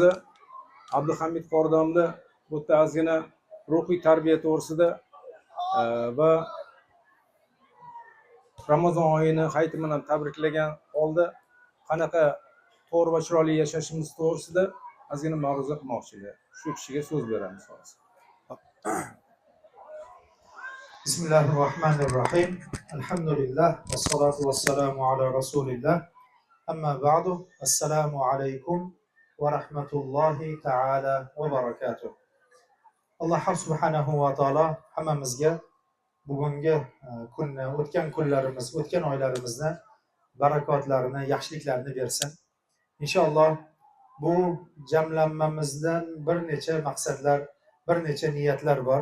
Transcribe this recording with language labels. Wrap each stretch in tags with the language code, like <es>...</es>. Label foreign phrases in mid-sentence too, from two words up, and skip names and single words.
<uz>Abduhamid Qoradamda bu yerda ozgina ruhiy tarbiya to'g'risida va Ramazon oyini hayiti bilan tabriklagan holda qanaqa to'g'ri va chiroyli yashashimiz to'g'risida ozgina ma'ruza qilmoqchilar. Shu kishiga so'z beramiz hozir.</uz> <ar>Bismillahirrahmanirrahim. الحمد لله. والصلاة والسلام على رسول الله. أما بعد. السلام عليكم ورحمة الله تعالى وبركاته.</ar> <uz>Alloh</uz> <ar>سبحانه وتعالى</ar> <uz>hammamizga bugungi kunni, o'tgan kunlarimiz, o'tgan oylarimizni barakotlarini, yaxshiliklarini bersin. Inshaalloh bu jamlanmamizdan bir necha maqsadlar, bir necha niyatlar bor.</uz>